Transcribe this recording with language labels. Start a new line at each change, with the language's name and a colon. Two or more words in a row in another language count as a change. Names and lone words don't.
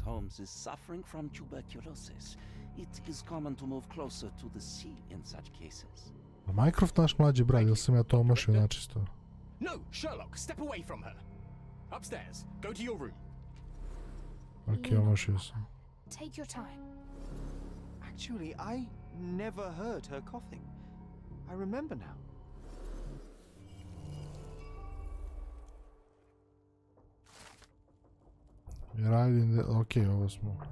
English: Holmes is suffering from tuberculosis. It is common to move closer to the sea in such cases.
Serbian: Mycroft naš mlađi brat, ili sam ja to omašio načisto?
English: No, Sherlock, step away from her. Upstairs, go to your room.
Serbian: Ok, omašio sam.
English: Take your time. Actually, I never heard her coughing. I remember now.
Serbian: Ok, ovo smo.